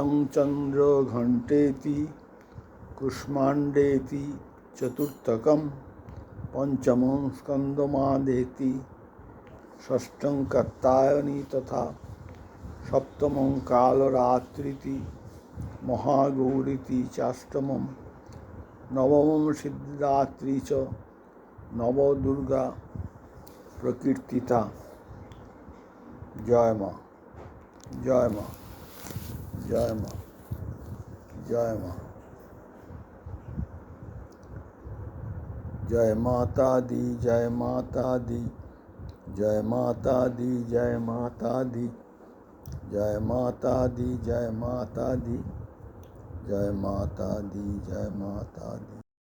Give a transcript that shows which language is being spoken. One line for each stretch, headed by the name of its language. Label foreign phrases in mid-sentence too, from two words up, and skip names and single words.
Sanskrit: चंद्रघंटेति, कुष्मांडेति, चतुर्थकं पंचमं स्कंदमादेति, षष्ठं कात्यायनी तथा सप्तमं कालरात्रिति, महागौरीति चाष्टमं, नवमं सिद्धिदात्री च नवदुर्गा प्रकीर्तिता।
Hindi: जय माँ, जय माँ, जय माँ, जय माँ। जय माता दी, जय माता दी, जय माता दी, जय माता दी, जय माता दी, जय माता दी, जय माता दी, जय माता दी।